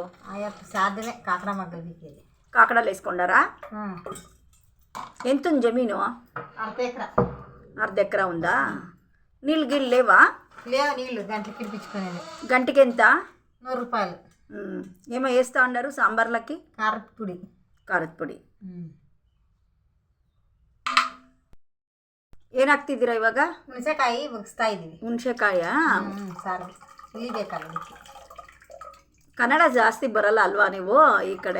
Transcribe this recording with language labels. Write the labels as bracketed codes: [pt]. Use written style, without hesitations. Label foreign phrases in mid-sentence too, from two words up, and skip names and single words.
[te] ఆయా సాధ్యమే కాకడా మగ్గలు బిక్కేది. కాకడాలు వేసుకుంటారా? ఎంత ఉంది జమీను? అర్ధ ఎకరా ఉందా? నీళ్ళు గిళ్ళు లేవా? లేవు, నీళ్ళు గంటకి పిలిపించుకునేది. గంటకి ఎంత? 100 రూపాయలు. ఏమో వేస్తా ఉన్నారు సాంబార్లకి? [kn] ಖಾರದ ಪುಡಿ. ಏನಾಗ್ತಿದ್ದೀರಾ ಇವಾಗ? ಹುಣಸೆಕಾಯಿ ಬಗ್ಸ್ತಾ ಇದ್ದೀವಿ. ಹುಣಸೆಕಾಯ ಸಾರು ಉಳಿಬೇಕಲ್ಲ ಅದಕ್ಕೆ. ಕನ್ನಡ ಜಾಸ್ತಿ ಬರಲ್ಲ ಅಲ್ವಾ ನೀವು ಈ ಕಡೆ?